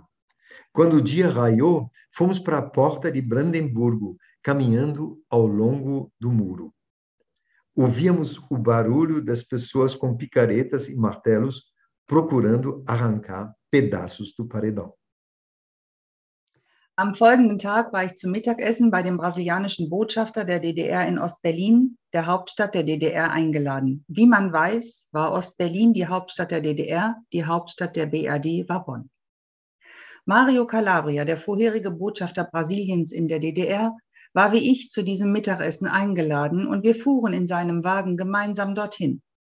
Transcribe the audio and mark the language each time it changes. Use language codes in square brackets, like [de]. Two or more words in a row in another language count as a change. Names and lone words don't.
[pt] Quando o dia raiou, fomos para a porta de Brandemburgo, caminhando ao longo do muro. Ouvíamos o barulho das pessoas com picaretas e martelos procurando arrancar pedaços do paredão. [de] Am folgenden Tag war ich zum Mittagessen bei dem brasilianischen Botschafter der DDR in Ostberlin, der Hauptstadt der DDR, eingeladen. Wie man weiß, war Ostberlin die Hauptstadt der DDR, die Hauptstadt der BRD war Bonn. Mario Calabria, der vorherige Botschafter Brasiliens in der DDR, war wie ich zu diesem Mittagessen eingeladen und wir fuhren in seinem Wagen gemeinsam dorthin.